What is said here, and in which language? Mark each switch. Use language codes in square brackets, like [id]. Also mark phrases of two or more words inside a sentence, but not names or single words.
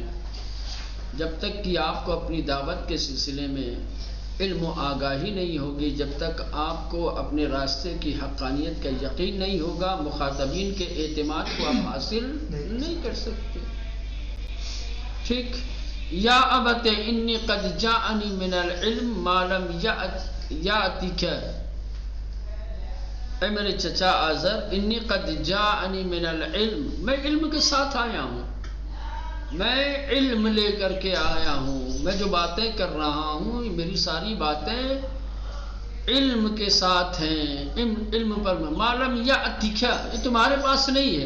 [ur] جب تک کہ آپ کو اپنی دعوت کے سلسلے میں علم و آگاہی نہیں ہوگی، جب تک آپ کو اپنے راستے کی حقانیت کا یقین نہیں ہوگا، مخاطبین کے اعتماد کو آپ حاصل نہیں کر سکتے۔ [ar] ٹھیک، یا ابت انی قد جاءنی من العلم ما لم یاتک، [ur] اے میرے چچا آزر، [ar] انی قد جاءنی من العلم، [ur] میں علم کے ساتھ آیا ہوں، میں علم لے کر کے آیا ہوں، میں جو باتیں کر رہا ہوں میری ساری باتیں علم کے ساتھ ہیں، علم پر [ar] ما لم یاتک، [ur] یہ تمہارے پاس نہیں ہے،